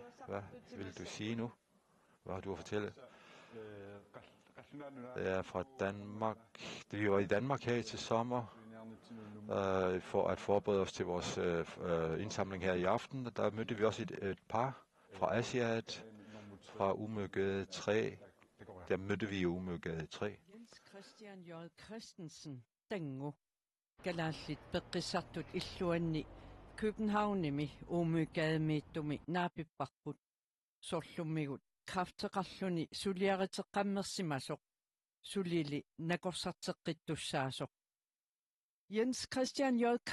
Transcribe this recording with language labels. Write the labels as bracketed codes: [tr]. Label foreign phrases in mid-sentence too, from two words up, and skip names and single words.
[da] Hvad vil du sige nu? Hvad har du at fortælle? Det er fra Danmark. Vi var i Danmark her til sommer for at forberede os til vores indsamling her i aften. Der mødte vi også et par fra Asiat, fra Umøgade 3. Der mødte vi i Umøgade 3. Jens Christian J. Christensen, Dengo. [kl] Galallit peqqissartut illuanni Københavnimi Umøgademeettumi naapipparput sorlummigut krafteqarluni suliariteqqammersimasoq sulili nakorsarteqqittussaasoq Jens Christian J.